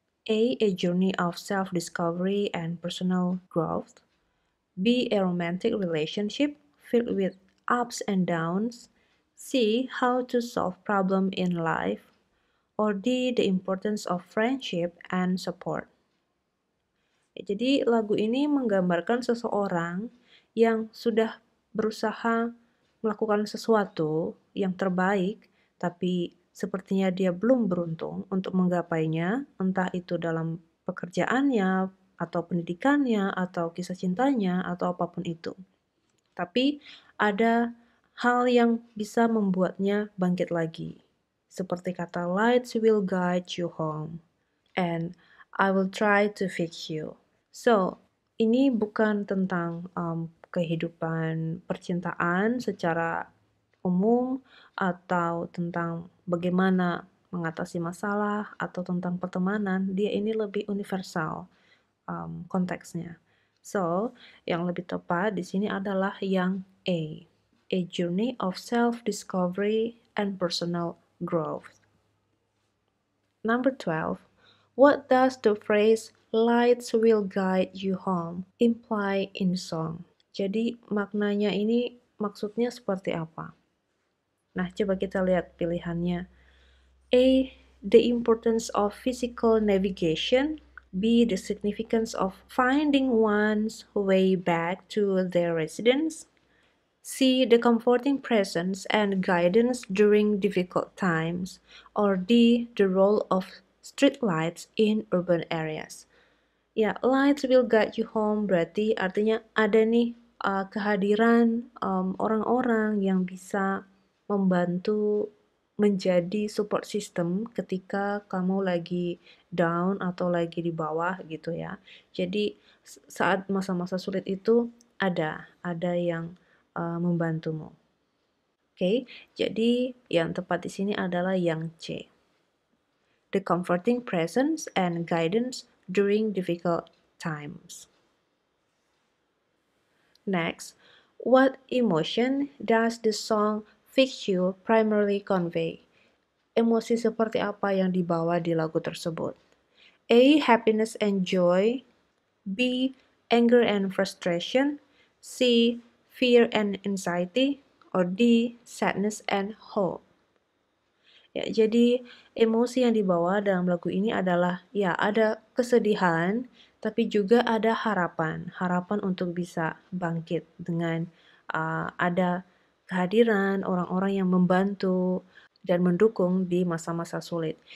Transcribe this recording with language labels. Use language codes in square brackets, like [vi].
[en] A journey of self-discovery and personal growth. B, a romantic relationship filled with ups and downs. C, how to solve problem in life. Or D, the importance of friendship and support. [id] Jadi lagu ini menggambarkan seseorang yang sudah berusaha melakukan sesuatu yang terbaik, tapi sepertinya dia belum beruntung untuk menggapainya, entah itu dalam pekerjaannya, atau pendidikannya, atau kisah cintanya, atau apapun itu. Tapi ada hal yang bisa membuatnya bangkit lagi. Seperti kata [en] lights will guide you home and I will try to fix you. [id] So, ini bukan tentang kehidupan percintaan secara umum atau tentang bagaimana mengatasi masalah atau tentang pertemanan. Dia ini lebih universal konteksnya. [en] So, [id] yang lebih tepat di sini adalah yang [en] A journey of self-discovery and personal growth. Number 12. What does the phrase lights will guide you home imply in song? [id] Jadi maknanya ini maksudnya seperti apa? Nah, coba kita lihat pilihannya. [en] A. The importance of physical navigation. B. The significance of finding one's way back to their residence. C. The comforting presence and guidance during difficult times. Or D. The role of streetlights in urban areas. [id] Ya, [en] lights will guide you home [id] berarti artinya ada nih kehadiran orang-orang yang bisa membantu menjadi support system ketika kamu lagi down atau lagi di bawah gitu ya. Jadi saat masa-masa sulit itu ada yang membantumu. Oke, jadi yang tepat di sini adalah yang C. [en] The comforting presence and guidance during difficult times. Next, what emotion does the song Fix You primarily convey? [id] Emosi seperti apa yang dibawa di lagu tersebut? [en] A. Happiness and joy. B. Anger and frustration. C. Fear and anxiety. Or D. Sadness and hope. [id] Ya, jadi emosi yang dibawa dalam lagu ini adalah ya ada kesedihan, tapi juga ada harapan, harapan untuk bisa bangkit dengan ada kehadiran orang-orang yang membantu dan mendukung di masa-masa sulit.